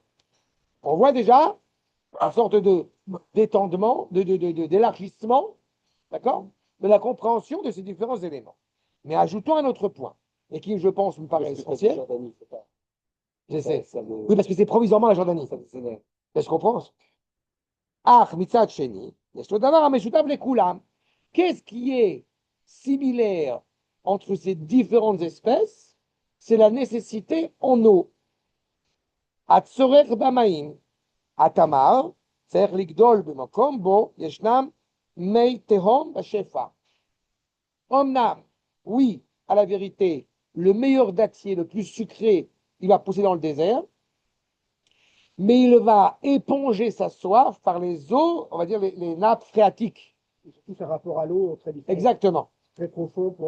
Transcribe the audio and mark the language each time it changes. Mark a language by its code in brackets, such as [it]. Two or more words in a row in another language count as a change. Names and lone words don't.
[fr] On voit déjà une sorte d'étendement, d'élargissement, d'accord, de la compréhension de ces différents éléments. Mais ajoutons un autre point, et qui, je pense, me paraît essentiel. Jordanie, c'est pas. J'essaie. Ça me- Oui, parce que c'est provisoirement la Jordanie. ça me énerve. Est-ce qu'on pense? [he] אך, מצד שני, יש לו דבר המשותף לכולם. [fr] Qu'est-ce qui est similaire entre ces différentes espèces? C'est la nécessité en eau. [he] הצורך במים. התמר צריך לגדול במקום בו ישנם מי תהום בשפע. אמנם, [fr] oui, à la vérité, le meilleur dattier, le plus sucré, il va pousser dans le désert, mais il va éponger sa soif par les eaux, on va dire les nappes phréatiques. Surtout, c'est un rapport à l'eau très différent. Exactement, Très profond pour